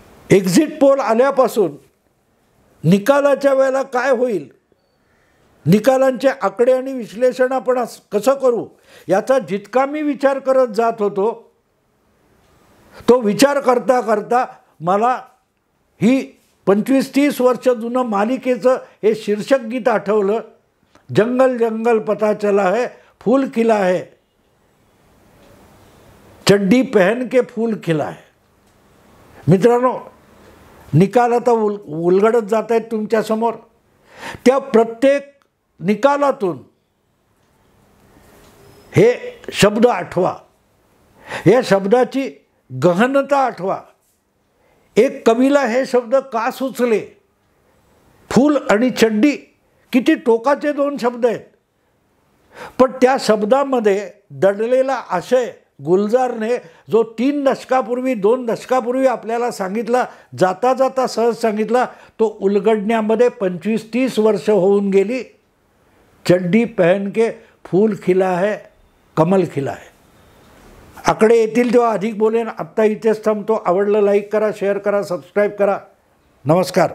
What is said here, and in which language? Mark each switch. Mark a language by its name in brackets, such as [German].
[Marathi] Exit poll आल्यापासून निकालाच्या वेळेला काय होईल, निकालांचे आकडे आणि विश्लेषण आपण कसं करू, याचा जितका मी विचार करत जात होतो, तो विचार करता करता मला ही 25-30 वर्ष जुनं मालिकेचं हे शीर्षक गीत आठवलं. [Hindi] जंगल जंगल पता चला है, फूल खिला है, चड्डी पहन के फूल खिला है. [Marathi] मित्रांनो, निकाल आता उलगडत जात आहेत तुमच्यासमोर. त्या प्रत्येक निकालातून हे शब्द आठवा, या शब्दाची गहनता आठवा. एक कवीला हे शब्द का सुचले? फूल आणि चड्डी किती टोकाचे दोन शब्द आहेत, पण त्या शब्दामध्ये दडलेला आशय गुलजारने जो 3 दशकापूर्वी 2 दशकापूर्वी आपल्याला सांगितला, जाता जाता सहज सांगितला, तो उलगडण्यामध्ये 25-30 वर्ष होऊन गेली. [Hindi] चड्डी पहन के फूल खिला है, कमल खिला है. [Marathi] आकडे येतील तेव्हा अधिक बोलेन. आत्ता इथेच थांबतो. आवडलं लाईक करा, शेअर करा, सबस्क्राईब करा. नमस्कार.